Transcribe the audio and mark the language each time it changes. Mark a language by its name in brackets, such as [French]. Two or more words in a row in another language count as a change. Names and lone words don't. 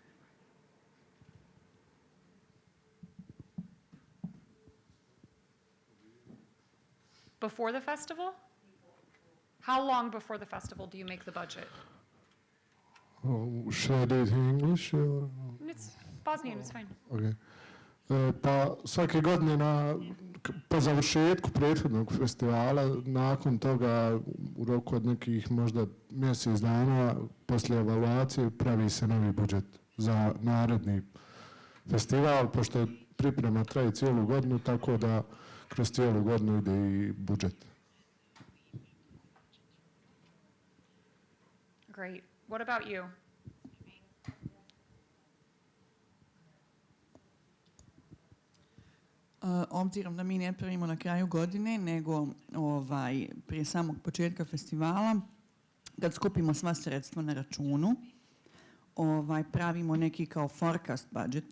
[English] Before the festival? How long before the festival do you make the budget? Should I do it in English? Or? It's Bosnian, it's fine. Okay. [Bosnian] Pa svake godine po završetku prethodnog festivala, nakon toga u roku od nekih možda mjesec dana poslije evaluacije pravi se novi budžet za naredni festival, pošto priprema traje cijelu godinu, tako da kroz cijelu godinu ide i budžet. [English] Great. What about you? [Bosnian] Obzirom da mi ne pravimo na kraju godine, nego prije samog početka festivala, kad skupimo sva sredstva na računu, pravimo neki kao forecast budžeta.